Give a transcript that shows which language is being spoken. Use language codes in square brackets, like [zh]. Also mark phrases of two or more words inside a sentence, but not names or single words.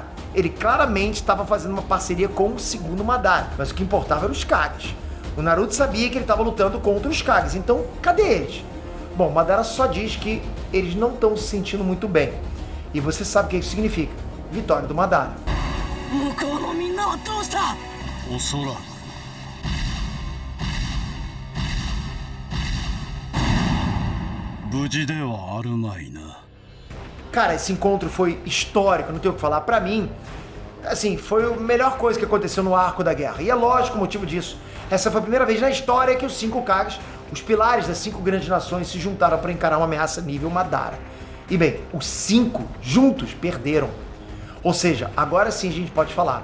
[pt] Ele claramente estava fazendo uma parceria com o segundo Madara, mas o que importava eram os Kages. O Naruto sabia que ele estava lutando contra os Kages, então cadê eles? Bom, Madara só diz que eles não estão se sentindo muito bem. E você sabe o que isso significa? Vitória do Madara. [ja] おそらく。無事ではあるまいな。 [pt] Cara, esse encontro foi histórico, não tenho o que falar. Pra mim, assim, foi a melhor coisa que aconteceu no arco da guerra. E é lógico o motivo disso. Essa foi a primeira vez na história que os 5 Kages, os pilares das 5 grandes nações, se juntaram para encarar uma ameaça nível Madara. E bem, os 5 juntos perderam. Ou seja, agora sim a gente pode falar.